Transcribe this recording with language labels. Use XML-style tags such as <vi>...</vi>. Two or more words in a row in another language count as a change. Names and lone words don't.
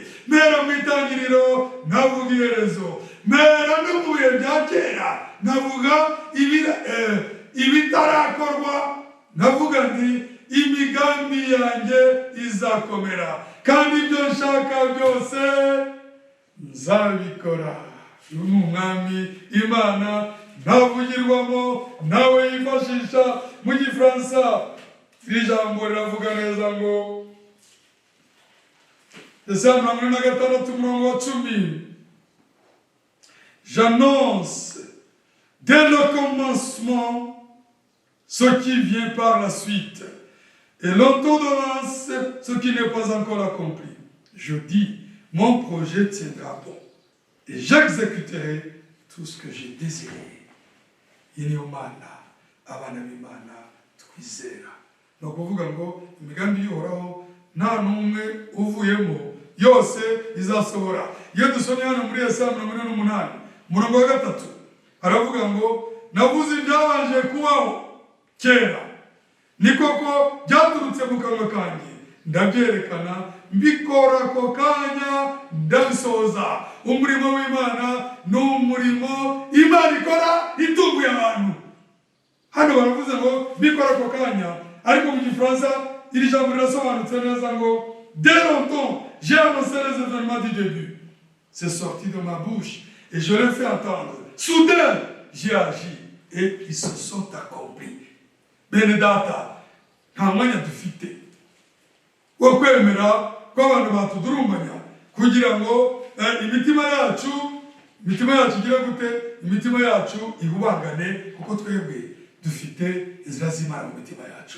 <rw>Mpera mu itangiriro nkavuga iherezo, mpera no mu bihe bya kera nkavuga ibitarakorwa, nkavuga nti imigambi yanjye izakomera kandi ibyo nshaka byose nzabikora. uyu ni umwami Imana ntavugirwamo nawe yifashisha mu gifaransa. Iri jambo riravuga neza ngo Yesaya 46:10.</rw> <fr>J'annonce dès le commencement ce qui vient par la suite, et l'ordonnance ce qui n'est pas encore accompli. Je dis, mon projet tiendra bon, et j'exécuterai tout ce que j'ai désiré.</fr> <rw>Inyomana, abana b'Imana twizera. No kuvuga ngo imigambi y'Uhoraho nta n'umwe uvuyemo, yose izasohora. Iyo dusomye hano muri Yesaya 48 umurongo wa 3 aravuga ngo navuze ibyabanje kubaho kera, ni koko byaturutse mu kanwa kanjye, ndabyerekana mbikora ako kanya ndabisoza. Umurimo w'Imana ni umurimo Imana ikora itunguye abantu. Hano baravuze ngo mbikora ako kanya, ariko mu gifaransa iri jambo rirasobanutse neza ngo</rw> <fr>dès longtemps j'ai annoncé les événements du début, c'est sorti de ma bouche et je l'ai fait entendre. Soudain j'ai agi et ils se sont accomplis.</fr> <rw>Bene data, nta mwanya dufite wo kwemera ko abantu batudurumbanya kugira ngo imitima yacu igira gute, imitima yacu ihubangane, kuko twebwe dufite inzira z'Imana mu mitima yacu.</rw>